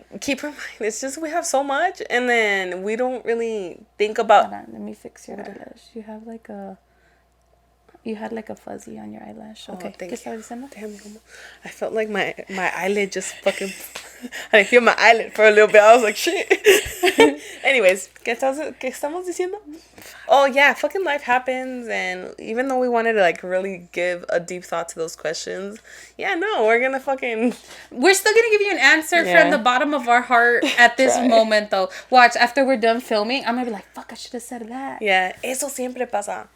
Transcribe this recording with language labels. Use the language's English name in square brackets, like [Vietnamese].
[English] keep in mind, it's just we have so much, and then we don't really think about. Hold on, let me fix your eyelash. You had like a fuzzy on your eyelash. Okay. Thank you. Damn, I felt like my eyelid just fucking. I didn't feel my eyelid for a little bit. I was like, shit. Anyways, [Spanish] ¿qué estamos diciendo? [English] Oh yeah, fucking life happens, and even though we wanted to like really give a deep thought to those questions, yeah, no, we're still gonna give you an answer from the bottom of our heart at this moment though. Watch, after we're done filming, I'm gonna be like, fuck, I should have said that. Yeah, [Spanish] eso siempre pasa.